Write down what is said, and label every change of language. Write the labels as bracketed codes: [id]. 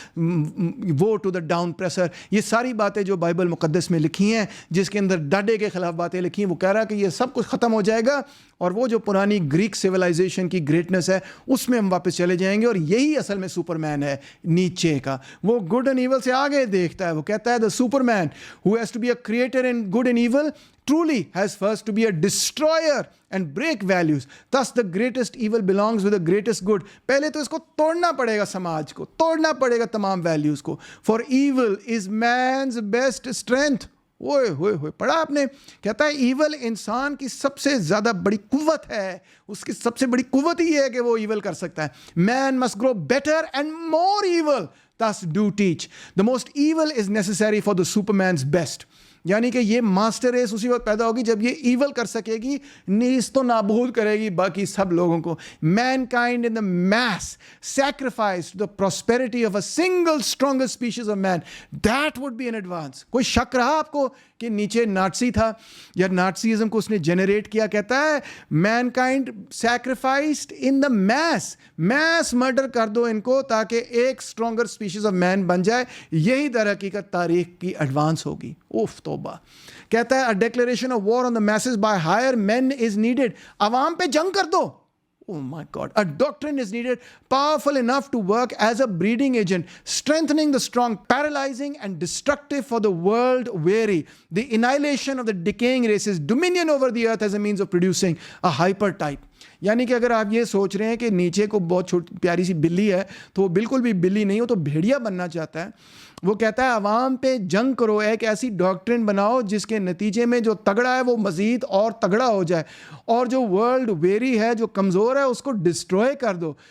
[ur] وہ to the down pressure, یہ ساری باتیں جو بائبل مقدس میں لکھی ہیں, جس کے اندر ڈاڈے کے خلاف باتیں لکھی ہیں, وہ کہہ رہا ہے کہ یہ سب کچھ ختم ہو جائے گا اور وہ جو پرانی گریک سویلائزیشن کی گریٹنس ہے اس میں ہم واپس چلے جائیں گے. اور یہی اصل میں سپر مین ہے نیچے کا. وہ گڈ اینڈ ایول سے آگے دیکھتا ہے. وہ کہتا ہے [en] The superman who has to be a creator in good and evil truly has first to be a destroyer and break values. Thus the greatest evil belongs with the greatest good. [ur] پہلے تو اس کو توڑنا پڑے گا, سماج کو توڑنا پڑے گا, تمام ویلیوز کو. [en] For evil is man's best strength. [ur] اوئے ہوئے ہوئے پڑھا آپ نے. کہتا ہے ایول انسان کی سب سے زیادہ بڑی قوت ہے, اس کی سب سے بڑی قوت ہی ہے کہ وہ ایول کر سکتا ہے. [en] Man must grow better and more evil. Thus do teach. The most evil is necessary for the superman's best. [ur] یعنی کہ یہ ماسٹر ریس اسی وقت پیدا ہوگی جب یہ ایول کر سکے گی, نیست و نابود کرے گی باقی سب لوگوں کو. [en] Mankind in the mass sacrifice to the prosperity of a single strongest species of man. That would be an advance. [ur] کوئی شک رہا آپ کو کہ نیچے ناٹسی تھا یا ناٹسیزم کو اس نے جنریٹ کیا؟ کہتا ہے [en] mankind sacrificed in the mass, [ur] mass murder کر دو ان کو تاکہ ایک اسٹرانگر اسپیشیز آف مین بن جائے. یہی در حقیقت تاریخ کی ایڈوانس ہوگی. اوف توبہ. کہتا ہے [en] a declaration of war on the masses by higher men is needed. [ur] عوام پہ جنگ کر دو. [en] Oh my God. A doctrine is needed powerful enough to work as a breeding agent, strengthening the strong, paralyzing and destructive for the world weary. The annihilation of the decaying races, dominion over the earth as a means of producing a hyper type. [ur] یعنی کہ اگر آپ یہ سوچ رہے ہیں کہ نیچے کو بہت پیاری سی بلی ہے تو وہ بالکل بھی بلی نہیں, ہو تو بھیڑیا بننا چاہتا ہے. وہ کہتا ہے عوام پہ جنگ کرو, ایک ایسی ڈاکٹرن بناؤ جس کے نتیجے میں جو تگڑا ہے وہ مزید اور تگڑا ہو جائے, اور جو ورلڈ ویری ہے, جو کمزور ہے, اس کو ڈسٹروائے کر دو.